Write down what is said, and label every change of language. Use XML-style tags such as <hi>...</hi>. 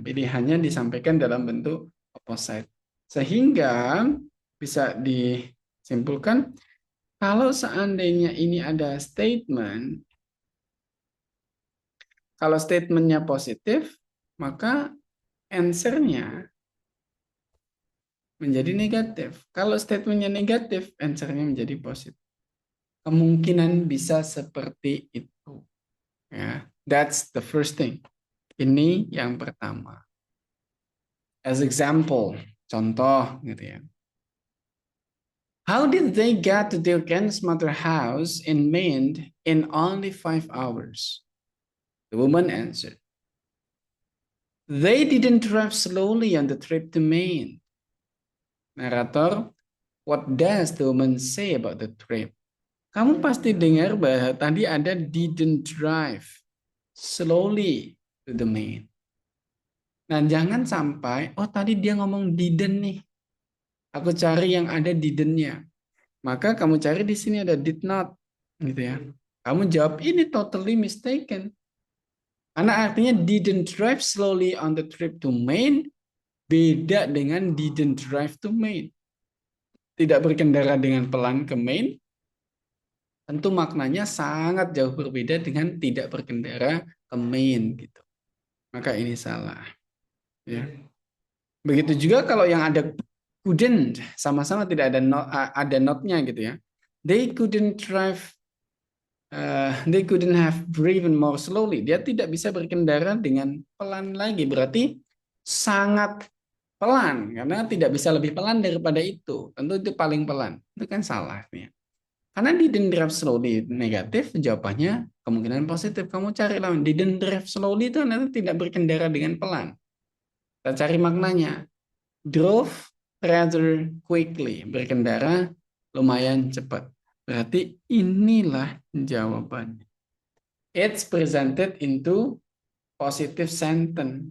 <id>Pilihannya disampaikan dalam bentuk opposite. Sehingga bisa disimpulkan kalau seandainya ini ada statement, kalau statementnya positif, maka answer-nya menjadi negatif. Kalau statementnya negatif, answer-nya menjadi positif. kemungkinan bisa seperti itu.</id> <en>Ya, that's the first thing.</en> <id>Ini yang pertama.</id> <en>As example,</en> <id>contoh gitu ya.</id> <en>How did they get to their grandmother's house in Maine in only 5 hours? The woman answered, they didn't drive slowly on the trip to Maine. Narator, what does the woman say about the trip?</en> <id>Kamu pasti dengar bahwa tadi ada</id> <en>didn't drive slowly to the Maine.</en> <id>Nah, jangan sampai, oh tadi dia ngomong didn't nih. Aku cari yang ada didn't-nya. Maka kamu cari di sini ada did not, gitu ya. Kamu jawab ini</id> <en>totally mistaken.</en> <id>Karena artinya</id> <en>didn't drive slowly on the trip to Maine</en> <id>beda dengan didn't drive to Maine. Tidak berkendara dengan pelan ke Maine, tentu maknanya sangat jauh berbeda dengan tidak berkendara ke Maine gitu. Maka ini salah. Ya. Begitu juga kalau yang ada couldn't, sama-sama tidak ada ada not-nya gitu ya.</id> <en>They couldn't drive they couldn't have driven more slowly.</en> <id>Dia tidak bisa berkendara dengan pelan lagi. Berarti sangat pelan karena tidak bisa lebih pelan daripada itu. Tentu itu paling pelan. Itu kan salah nih. Karena</id> <en>didn't drive slowly</en> <id>negatif, jawabannya kemungkinan positif. Kamu cari lawan</id> <en>didn't drive slowly</en> <id>itu nanti tidak berkendara dengan pelan. Kita cari maknanya.</id> <en>Drove rather quickly,</en> <id>berkendara lumayan cepat. Berarti inilah jawabannya.</id> <en>It's presented into positive sentence.</en>